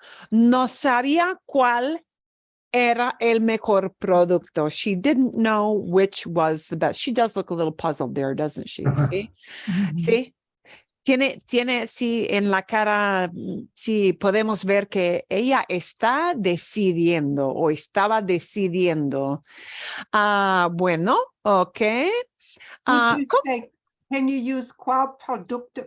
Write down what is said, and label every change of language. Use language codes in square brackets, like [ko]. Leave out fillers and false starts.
[es] No sabía cuál era el mejor producto. [en] She didn't know which was the best. She does look a little puzzled there, doesn't she? See? Sí. [es] Tiene, sí, en la cara, sí, podemos ver que ella está decidiendo o estaba decidiendo. Bueno, ok. [en] Would you say, can you use [es] qual producto?